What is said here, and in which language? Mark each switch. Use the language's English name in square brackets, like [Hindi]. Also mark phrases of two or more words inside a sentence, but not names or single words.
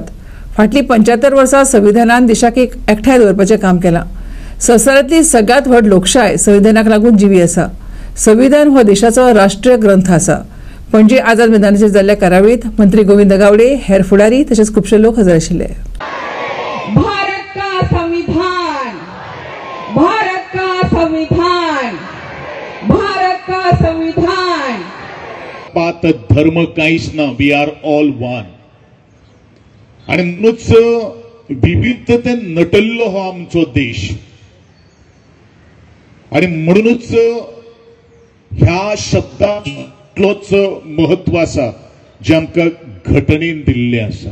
[Konkani] फाटली 75 वर्सां संविधानान देशाक एकठांय दवरपाचें काम केलां। संवसारांतली सगळ्यांत व्हड लोकशाय संविधानाक लागून जिवी आसा। संविधान हो देशाचो राष्ट्रीय ग्रंथ आसा। पणजी आझाद मैदानाचेर जाल्ल्या कार्यावळीत मंत्री गोविंद गावडे, हेर फुडारी तशेंच खुबशे लोक हजर आशिल्ले। [Hindi] भारत का संविधान, भारत का संविधान, भारत का संविधान। [Konkani] पात धर्म काहीच ना, [English] We are all one. [Konkani] आणि म्हणूनच विविधतेन नटल्लो हो आमचो देश। आणि म्हणूनच ह्या शब्दांतलोच महत्व आसा जे आमकां घटनेन दिल्लें आसा।